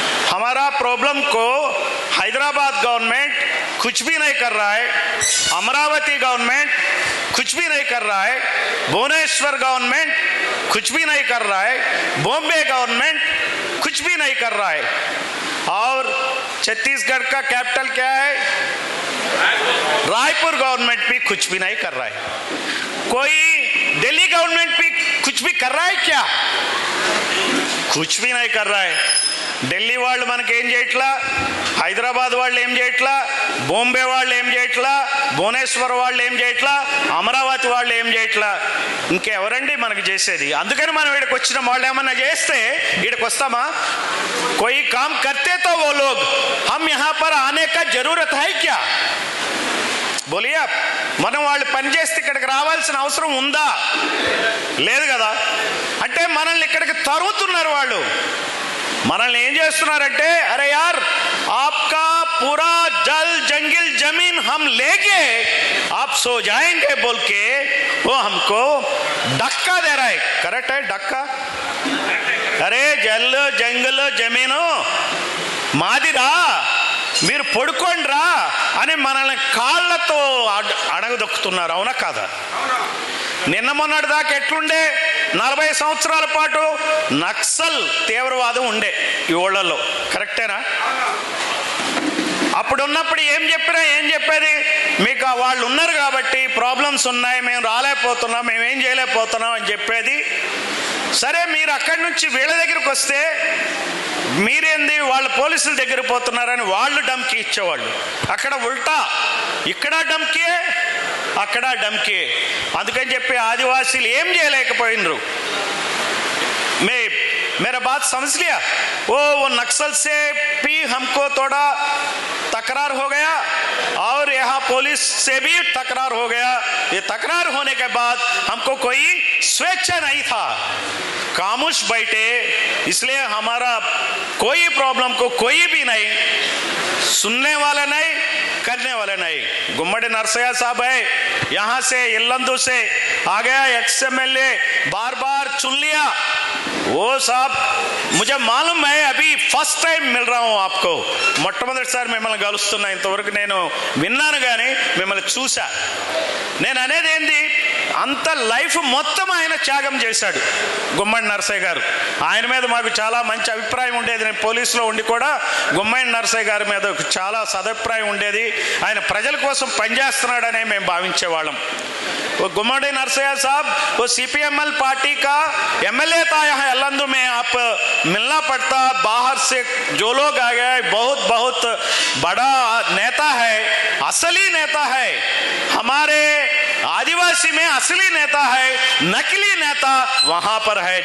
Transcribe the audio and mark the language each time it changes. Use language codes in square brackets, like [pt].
[hi] हमारा प्रॉब्लम को हैदराबाद गवर्नमेंट कुछ भी नहीं कर रहा है, अमरावती गवर्नमेंट कुछ भी नहीं कर रहा है, भुवनेश्वर गवर्नमेंट कुछ भी नहीं कर रहा है, बॉम्बे गवर्नमेंट कुछ भी नहीं कर रहा है, और छत्तीसगढ़ का कैपिटल क्या है? रायपुर गवर्नमेंट भी कुछ भी नहीं कर रहा है. कोई दिल्ली गवर्नमेंट भी कुछ भी कर रहा है क्या? कुछ भी नहीं कर रहा है. [te] ఢిల్లీ వాళ్ళు మనకి ఏం చేయట్లా, హైదరాబాద్ వాళ్ళు ఏం చేయట్లా, బాంబే వాళ్ళు ఏం చేయట్లా, భువనేశ్వర్ వాళ్ళు ఏం చేయట్లా, అమరావతి వాళ్ళు ఏం చేయట్లా. ఇంకెవరండి మనకి చేసేది? అందుకని మనం ఇక్కడికి వచ్చిన వాళ్ళు ఏమన్నా చేస్తే ఇక్కడికి వస్తామా? [hi] कोई काम करते तो वो लोग, हम यहाँ पर आने का जरूरत है क्या? बोलिए. [te] మనం వాళ్ళు పనిచేస్తే ఇక్కడికి రావాల్సిన అవసరం ఉందా? లేదు కదా. అంటే మనల్ని ఇక్కడికి తరుగుతున్నారు వాళ్ళు. మనల్ని ఏం చేస్తున్నారంటే, [hi] అరే యార్ आपका पूरा जल जंगल जमीन हम लेके आप सो जाएंगे बोल के वो हमको धक्का दे रहा है. करेक्ट है धक्का? अरे जल जंगल जमीनो [te] మాదిరా, మీరు పడుకోండిరా అని మనల్ని కాళ్ళతో అడగదొక్కుతున్నారు. అవునా కాదా? నిన్న మొన్నటి దాకా ఎట్లుండే? 40 సంవత్సరాల పాటు నక్సల్ తీవ్రవాదం ఉండే ఈ ఊళ్ళల్లో. కరెక్టేనా? అప్పుడు ఉన్నప్పుడు ఏం చెప్పేది? మీకు వాళ్ళు ఉన్నారు కాబట్టి ప్రాబ్లమ్స్ ఉన్నాయి, మేము రాలేకపోతున్నాం, మేమేం చేయలేకపోతున్నాం అని చెప్పేది. సరే, మీరు అక్కడి నుంచి వీళ్ళ దగ్గరికి వస్తే మీరేంది వాళ్ళ పోలీసుల దగ్గర పోతున్నారని వాళ్ళు డమ్కి ఇచ్చేవాళ్ళు. అక్కడ ఉల్టా, ఇక్కడ డమ్కియే, అక్కడ డమ్కియే. అందుకని చెప్పి ఆదివాసీలు ఏం చేయలేకపోయినరు. [hi] मेरा बात समझ लिया? वो नक्सल से भी हमको थोड़ा तकरार हो गया और यहाँ पुलिस से भी तकरार हो गया. ये तकरार होने के बाद हमको कोई स्वेच्छा नहीं था, खामोश बैठे. इसलिए हमारा कोई प्रॉब्लम को कोई भी नहीं सुनने वाला नहीं, करने वाला नहीं. गुम्मड़ी नरसैया साहब है यहाँ से, इल्लंदू से आ गया XMLA, बार बार चुन लिया. वो साहब मुझे मालूम है, अभी फर्स्ट टाइम मिल रहा हूँ आपको. [te] మొట్టమొదటిసారి మిమ్మల్ని కలుస్తున్నా. ఇంతవరకు నేను విన్నాను కానీ మిమ్మల్ని చూసా. నేను అనేది ఏంది, అంత లైఫ్ మొత్తం ఆయన త్యాగం చేశాడు గుమ్మడి నరసయ్య గారు. ఆయన మీద మాకు చాలా మంచి అభిప్రాయం ఉండేది. నేను పోలీసులో ఉండి కూడా గుమ్మడి నరసయ్య గారి మీద చాలా సదభిప్రాయం ఉండేది. ఆయన ప్రజల కోసం పనిచేస్తున్నాడనే మేము భావించేవాళ్ళం. [hi] वो गुम्मड़ी नरसैया साहब वो CPML पार्टी का MLA था यहाँ यलंदू में, आप मिलना पड़ता। बाहर से जो लोग आ गए, बहुत बहुत बड़ा नेता है, असली नेता है, हमारे आदिवासी में असली नेता है, नकली नेता वहां पर है।